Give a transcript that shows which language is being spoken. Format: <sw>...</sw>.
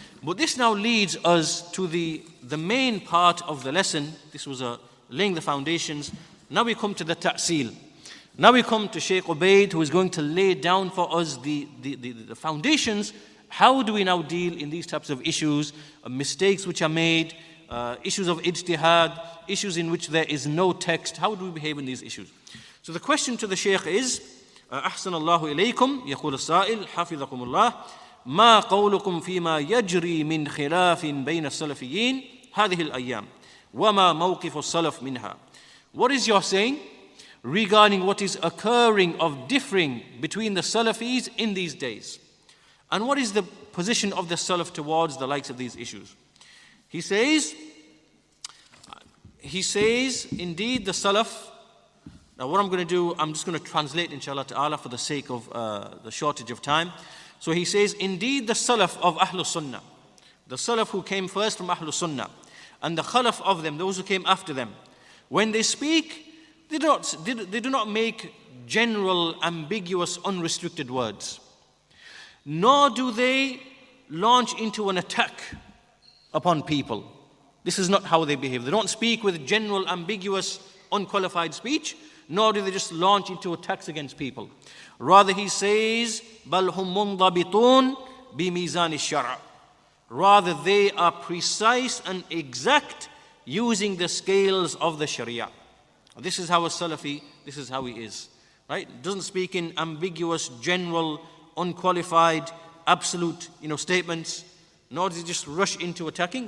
<en>But this now leads us to the main part of the lesson. This was laying the foundations. Now we come to the ta'sil. Now we come to Shaykh Ubayd, who is going to lay down for us the foundations. How do we now deal in these types of issues, mistakes which are made, issues of ijtihaad, issues in which there is no text? How do we behave in these issues? So the question to the Shaykh is,</en> <ar>أحسن الله إليكم يقول السائل حفظكم الله ما قولكم فيما يجري من خلاف بين السلفيين هذه الأيام وما موقف السلف منها.</ar> <en>What is your saying regarding what is occurring of differing between the Salafis in these days? And what is the position of the Salaf towards the likes of these issues? He says, indeed the Salaf. Now what I'm going to do, I'm just going to translate inshallah ta'ala for the sake of the shortage of time. So he says, indeed the Salaf of Ahlus-Sunnah, the Salaf who came first from Ahlus-Sunnah, and the Khalaf of them, those who came after them, when they speak, they do not make general, ambiguous, unrestricted words. Nor do they launch into an attack upon people. This is not how they behave. They don't speak with general, ambiguous, unqualified speech, nor do they just launch into attacks against people. Rather, he says,</en> <ar>بَلْ هُمْ مُنْضَبِطُونَ بِمِيزَانِ الشَّرْعِ.</ar> <en>Rather, they are precise and exact using the scales of the Sharia. This is how a Salafi, this is how he is. Right? Doesn't speak in ambiguous, general, unqualified, absolute, statements, nor does he just rush into attacking.</en>